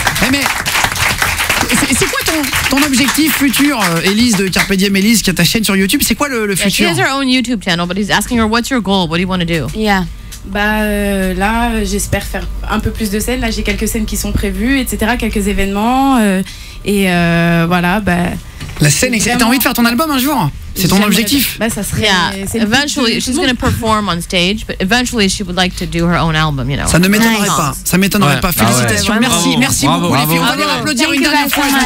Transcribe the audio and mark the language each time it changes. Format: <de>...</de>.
<fr>Mais c'est quoi ton objectif futur, Élise de Carpe Diem, Élise, qui a ta chaîne sur YouTube? C'est quoi le futur?</fr> <en>She has her own YouTube channel, but he's asking her, what's your goal? What do you want to do? Yeah.</en> <fr>Là, j'espère faire un peu plus de scènes. Là, j'ai quelques scènes qui sont prévues, etc. Quelques événements. Voilà, la scène, t'as envie de faire ton album un jour? C'est ton objectif? Ça serait.</fr> <en>Eventually, she's going to perform on stage, but eventually she would like to do her own album, you know.</en> <fr>Ça ne m'étonnerait pas. Ça m'étonnerait pas. Félicitations. Merci beaucoup les filles. On va les applaudir une dernière fois.</fr>